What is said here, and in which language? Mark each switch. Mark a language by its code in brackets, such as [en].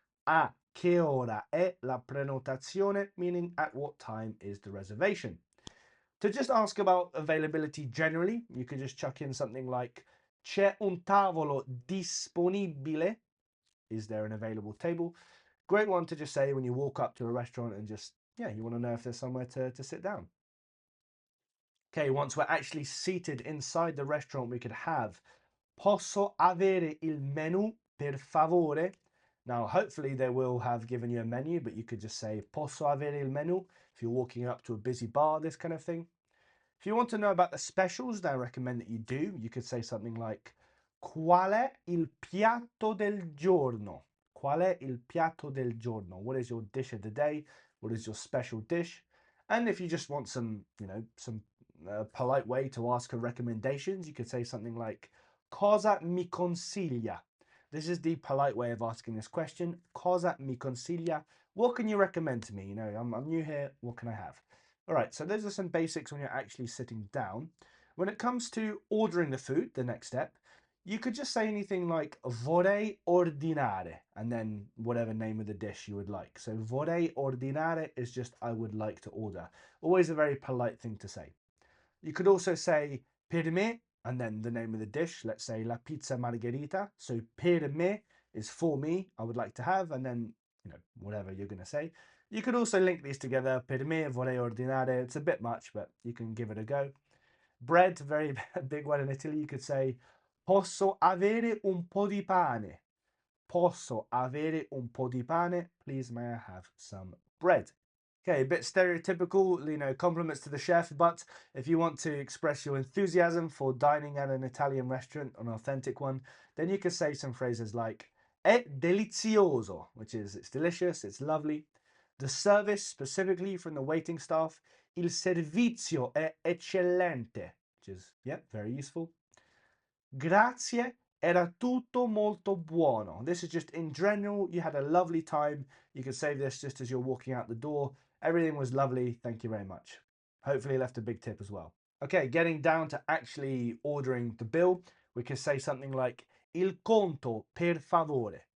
[it] A che ora è la prenotazione? [en] Meaning at what time is the reservation? To just ask about availability generally, you could just chuck in something like [it] c'è un tavolo disponibile? [en] Is there an available table? Great one to just say when you walk up to a restaurant and just, yeah, you want to know if there's somewhere to sit down. Okay, once we're actually seated inside the restaurant, we could have [it] Posso avere il menù per favore? [en] Now, hopefully they will have given you a menu, but you could just say [it] Posso avere il menù [en] if you're walking up to a busy bar, this kind of thing. If you want to know about the specials, then I recommend that you do. You could say something like [it] Qual è il piatto del giorno? Qual è il piatto del giorno? [en] What is your dish of the day? What is your special dish? And if you just want some, some polite way to ask for recommendations, you could say something like [it] Cosa mi consiglia? [en] This is the polite way of asking this question. [it] Cosa mi consiglia? [en] What can you recommend to me? I'm new here. What can I have? All right, so those are some basics when you're actually sitting down. When it comes to ordering the food, the next step, you could just say anything like [it] vorrei ordinare [en] and then whatever name of the dish you would like. So [it] vorrei ordinare [en] is just I would like to order. Always a very polite thing to say. You could also say [it] per me [en] and then the name of the dish. Let's say la pizza margherita. So [it] per me [en] is for me, I would like to have, and then whatever you're going to say. You could also link these together. [it] Per me vorrei ordinare. [en] It's a bit much, but you can give it a go. Bread, very big one in Italy. You could say [it] posso avere un po' di pane. Posso avere un po' di pane? [en] Please, may I have some bread? Okay, a bit stereotypical, compliments to the chef, but if you want to express your enthusiasm for dining at an Italian restaurant, an authentic one, then you could say some phrases like [it] è delizioso, [en] which is it's delicious, it's lovely. The service, specifically from the waiting staff, [it] il servizio è eccellente, [en] which is, yeah, very useful. [it] Grazie, era tutto molto buono. [en] This is just in general, you had a lovely time. You could say this just as you're walking out the door. Everything was lovely. Thank you very much. Hopefully, left a big tip as well. Okay, getting down to actually ordering the bill, we could say something like [it] il conto per favore.